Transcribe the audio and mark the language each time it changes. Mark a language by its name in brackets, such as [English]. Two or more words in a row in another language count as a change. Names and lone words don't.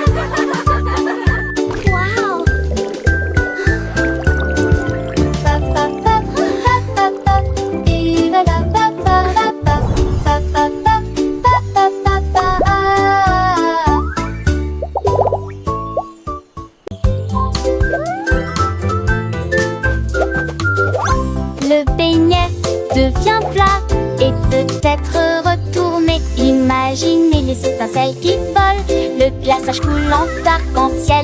[French] Wow! Pa pa pa pa pa pa, et la pa pa pa pa pa pa pa pa pa pa. Le beignet devient plat et peut-être retourné. Imaginez les étincelles qui volent, le glaçage coulant d'arc-en-ciel.